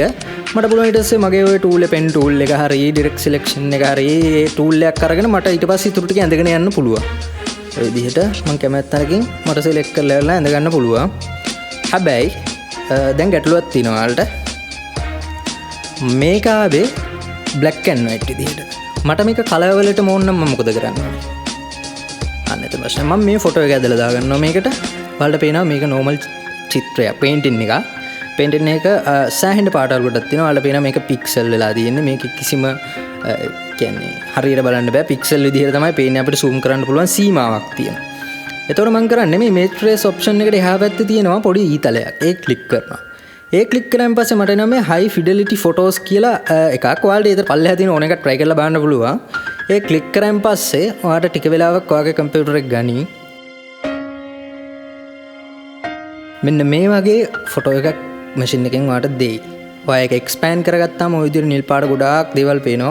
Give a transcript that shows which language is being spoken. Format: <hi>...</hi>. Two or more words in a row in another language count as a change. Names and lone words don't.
<si>මට පුළුවන් ඊට පස්සේ මගේ ඔය</si> <en>tool pen tool</en> <si>එක හරි</si> <en>direct selection</en> <si>එක හරි ඒ tool එකක් අරගෙන මට ඊට පස්සේ ඉතුරු ටික ඇඳගෙන යන්න පුළුවන්. ඔය විදිහට මම කැමැත්තකින් මට select කරලා ඉවරලා ඇඳ ගන්න පුළුවන්. හැබැයි දැන් ගැටලුවක් තියෙනවා ඔයාලට. මේක ආවේ</si> <en>black and white</en> <si>විදිහට. මට මේක color වලටම ඕන නම් මම මොකද කරන්න ඕනේ? අන්න එතන ප්‍රශ්නේ. මම මේ ෆොටෝ එක ඇදලා දාගන්නවා මේකට. ඔයාලට පේනවා මේක normal චිත්‍රයක් painting එක. painting එක සෑහෙන පාටවල් කොටක් තියෙනවා. ඔයාලට පේනවා මේක pixel වෙලා තියෙන්නේ. මේක කිසිම කියන්නේ හරියට බලන්න බෑ. pixel විදිහට තමයි පේන්නේ. අපිට zoom කරන්න පුළුවන් සීමාවක් තියෙනවා. එතකොට මම කරන්නේ මේ</si> <en>image trace option</en> <si>එකට එහා පැත්තේ තියෙනවා පොඩි ඊතලයක්. ඒක click කරනවා. ඒ click කරාන් පස්සේ මට එනවා මේ</si> <en>high fidelity photos</en> <si>කියලා එකක්. ඔයාලට ඒතර පල්ලෙහා තියෙන ඕන එකක් try කරලා බලන්න පුළුවන්. ඒ click කරාන් පස්සේ ඔයාලට ටික වෙලාවක් ඔයාගේ computer එක ගනි. මෙන්න මේ වගේ ෆොටෝ එකක් මැෂින් එකෙන් ඔයාලට දෙයි. ඔය එක එක්ස්පෑන්ඩ් කරගත්තාම ඔය විදිහට නිල් පාට ගොඩාක් දේවල් පේනවා.</si>